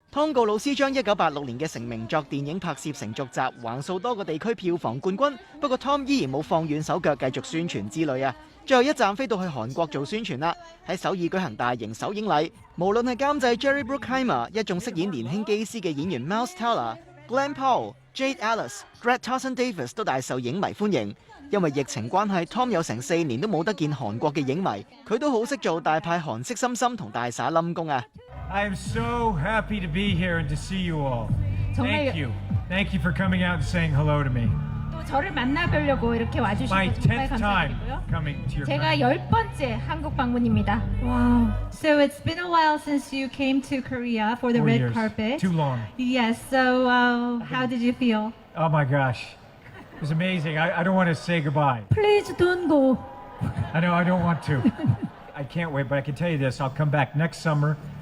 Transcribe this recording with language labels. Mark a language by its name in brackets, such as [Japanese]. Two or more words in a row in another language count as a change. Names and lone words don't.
[Cantonese] 湯告魯斯將1986年嘅成名作電影拍攝成續集，橫掃多個地區票房冠軍。不過 Tom 依然冇放軟手腳，繼續宣傳之旅啊！最後一站飛到去韓國做宣傳啦。喺首爾舉行大型首映禮，無論係監製 Jerry Bruckheimer、一眾飾演年輕機師嘅演員 Miles Teller、Glenn Powell、Jade Ellis、Greg Tarson Davis 都大受影迷歡迎。因為疫情關係 ，Tom 有成4年都冇得見韓國嘅影迷，佢都好識做大派韓式心心同大灑冧功啊！ [English] I am so happy to be here and to see you all. Thank you. Thank you for coming out and saying hello to me. [Korean] 또 저를 만나뵈려고 이렇게 와주신 거 정말 감사드리고요. 제가 10번째 한국 방문입니다. [English] Wow. So it's been a while since you came to Korea for the 4 red years. carpet. Too long. Yes. So how did you feel? Oh my gosh. It was amazing. I don't want to say goodbye. Please don't go. I know, I don't want to. I can't wait, but I can tell you this. I'll come back next summer.